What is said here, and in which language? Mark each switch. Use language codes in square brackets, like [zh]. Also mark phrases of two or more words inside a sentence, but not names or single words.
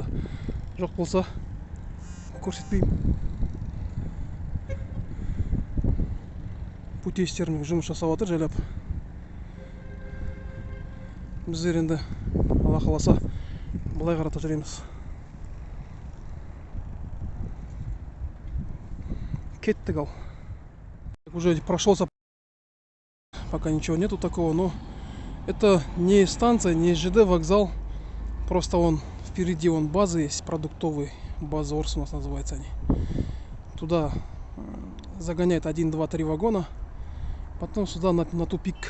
[kk] Жоқ болса көрсетпеймін. Путейштердің жұмыс жасап жатыр жайлап. Біздер енді Алла қаласа былай қарата жүреміз. Кеттік ал. [ru] Уже прошелся, пока ничего нету такого, но это не станция, не ЖД вокзал, просто он впереди, он база есть, продуктовый, база Орс у нас называется они. Туда загоняет 1, 2, 3 вагона, потом сюда на тупик.